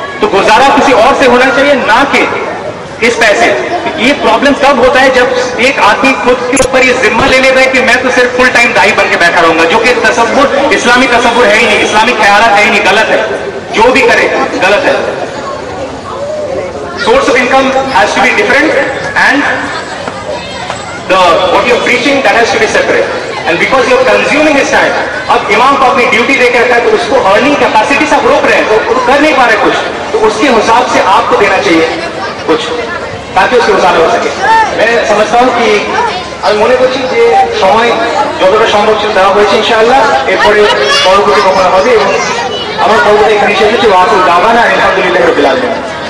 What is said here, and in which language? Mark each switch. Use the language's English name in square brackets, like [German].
[Hindi] तो गुजारा किसी और से होना चाहिए, ना कि इस पैसे। ये प्रॉब्लम तब होता है जब एक आदमी खुद के ऊपर ये जिम्मा ले लेता है कि मैं तो सिर्फ फुल टाइम दाई बन के बैठा रहूंगा, जो कि तसव्वुर, इस्लामी तसव्वुर है ही नहीं, इस्लामी ख्यालात है ही नहीं, गलत है। जो भी करे गलत है। [English] Source of income has to be different and what you're preaching that has to be separate, and because you're consuming his time। [Hindi] अब इमाम को अपनी ड्यूटी देकर रखा है तो उसको अर्निंग कैपेसिटी से आप रोक रहे हैं, तो कर नहीं पा रहे कुछ, तो उसके हिसाब से आपको देना चाहिए कुछ, ताकि उसके गुजारा हो सके। मैं समझता हूँ कि [Bangla] আমি মনে করছি যে সময় যতটা সম্ভব ছিল দেওয়া হয়েছে, ইনশাআল্লাহ এরপরে পরবর্তী কখনো হবে। এবং আমার পরবর্তী এখানে শেষ হচ্ছে, ওয়াকুল দাওয়ানা আলহামদুলিল্লাহি রাব্বিল আলামিন।